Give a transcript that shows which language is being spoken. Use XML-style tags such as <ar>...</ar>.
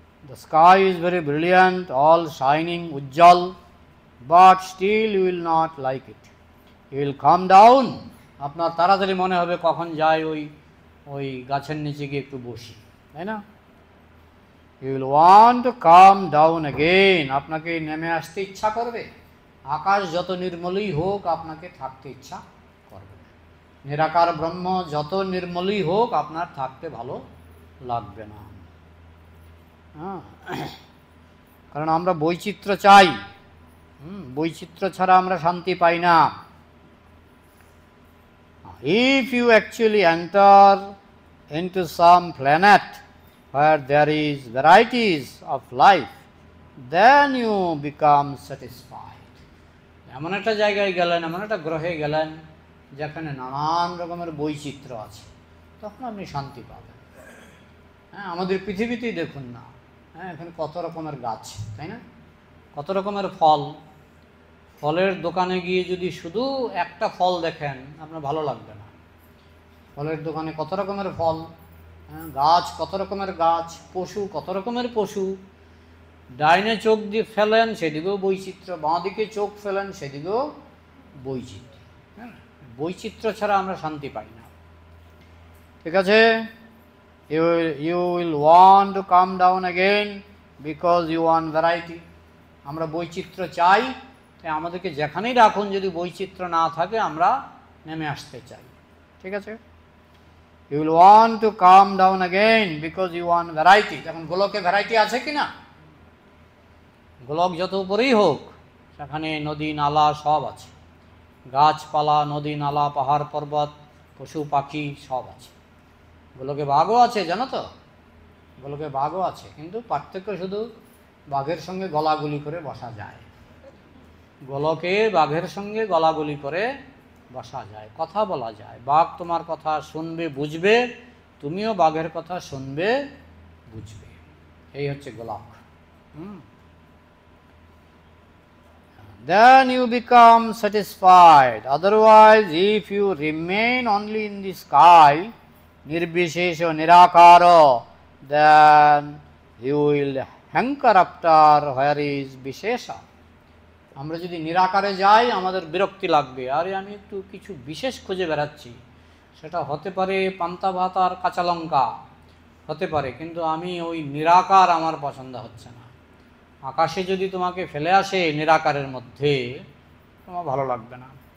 <en>The sky is very brilliant, all shining, উজ্জ্বল, but still you will not like it. You will come down.</en> <bn>আপনার তাড়াতাড়ি মনে হবে কখন যাই ওই গাছের নিচে গিয়ে একটু বসি, তাই না?</bn> <en>You will want to come down again.</en> <bn>আপনাকে নেমে আসতে ইচ্ছা করবে। আকাশ যত নির্মলই হোক, আপনাকে থাকতে ইচ্ছা করবে না। নিরাকার ব্রহ্ম যত নির্মলই হোক আপনার থাকতে ভালো লাগবে না। হ্যাঁ, কারণ আমরা বৈচিত্র্য চাই। বৈচিত্র্য ছাড়া আমরা শান্তি পাই না।</bn> <en>If you actually enter into some planet where there is varieties of life, then you become satisfied.</en> <bn>এমন একটা জায়গায় গেলেন, এমন একটা গ্রহে গেলেন যেখানে নানান রকমের বৈচিত্র্য আছে, তখন আপনি শান্তি পাবেন। হ্যাঁ, আমাদের পৃথিবীতেই দেখুন না, হ্যাঁ, এখানে কত রকমের গাছ, তাই না? কত রকমের ফল। ফলের দোকানে গিয়ে যদি শুধু একটা ফল দেখেন আপনার ভালো লাগবে না। ফলের দোকানে কত রকমের ফল, হ্যাঁ, গাছ কত রকমের গাছ, পশু কত রকমের পশু। ডাইনে চোখ দিয়ে ফেলেন সেদিকেও বৈচিত্র্য, বাঁ দিকে চোখ ফেলেন সেদিকেও বৈচিত্র্য। হ্যাঁ, বৈচিত্র্য ছাড়া আমরা শান্তি পাই না। ঠিক আছে,</bn> <en>you will want to come down again because you want variety.</en> <bn>আমরা বৈচিত্র্য চাই, তাই আমাদেরকে যেখানেই রাখুন যদি বৈচিত্র্য না থাকে আমরা নেমে আসতে চাই। ঠিক আছে,</bn> <en>you will want to come down again because you want variety.</en> <bn>এখন গোলকে ভ্যারাইটি আছে কি না? গোলক যত উপরেই হোক সেখানে নদী নালা সব আছে, গাছপালা, নদী নালা, পাহাড় পর্বত, পশু পাখি সব আছে। গোলকে বাঘও আছে, জানো তো? গোলকে বাঘও আছে, কিন্তু পার্থক্য শুধু বাঘের সঙ্গে গলাগুলি করে বসা যায়। গোলকে বাঘের সঙ্গে গলাগুলি করে বসা যায়, কথা বলা যায়। বাঘ তোমার কথা শুনবে, বুঝবে, তুমিও বাঘের কথা শুনবে, বুঝবে। এই হচ্ছে গোলক।</bn> <en>Then you become satisfied. Otherwise, if you remain only in the sky, nirbishesha nirakara, then you will hanker after where is bishesha.</en> <bn>আমরা যদি নিরাকারে যাই আমাদের বিরক্তি লাগবে, আরে আমি একটু কিছু বিশেষ খুঁজে বেড়াচ্ছি, সেটা হতে পারে পান্তা ভাত আর কাঁচা লঙ্কা হতে পারে, কিন্তু আমি ওই নিরাকার আমার পছন্দ হচ্ছে না। আকাশে যদি তোমাকে ফেলে আসে নিরাকারের মধ্যে, তোমার ভালো লাগবে না।</bn>